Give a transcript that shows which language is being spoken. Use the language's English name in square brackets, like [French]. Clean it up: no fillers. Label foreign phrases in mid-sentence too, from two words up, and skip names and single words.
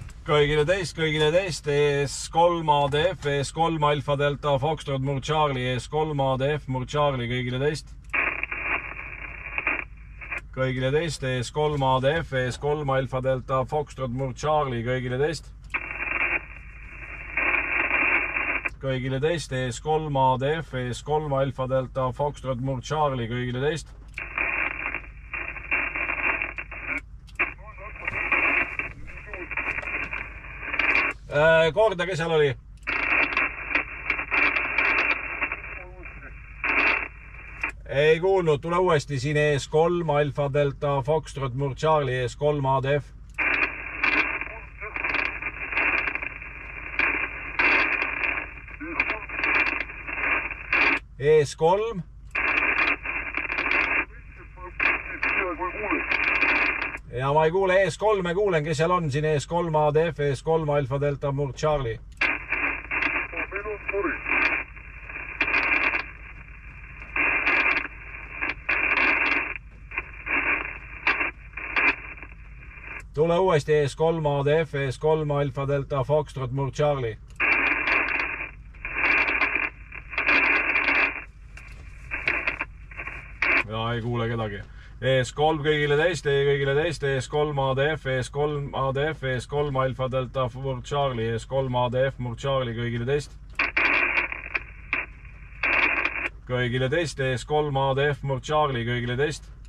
[Estonian] kõigile teist, ES3 ADF, ES3 Alfa Delta Foxtrot Mur Charlie, ES3 ADF Mur Charlie, kõigile teist, ES3 ADF, ES3 Alfa Delta Foxtrot Mur Charlie, kõigile teist, ES3 ADF, ES3 Alfa Delta Foxtrot Mur Charlie, kõigile teist. Korda, kes seal oli? Ei kuulnud, tule uuesti siin ES3 Alfa Delta Foxtrot Mur Charlie, ES3 ADF. ES3. Ja ma ei kuule ES3, me kuulen, kes seal on siin ES3 ADF, ES3 Alfa Delta Mur Charlie. Tule uuesti ES3 ADF, ES3 Alfa Delta Foxtrot Mur Charlie. Ja ei kuule kedagi. ES3 kõigile teist, ES3 ADF, ES3 ADF, ES3 Alfa Delta Mur Charlie, ES3 ADF Mur Charlie, kõigile teist. ES3 ADF Mur Charlie, kõigile teist.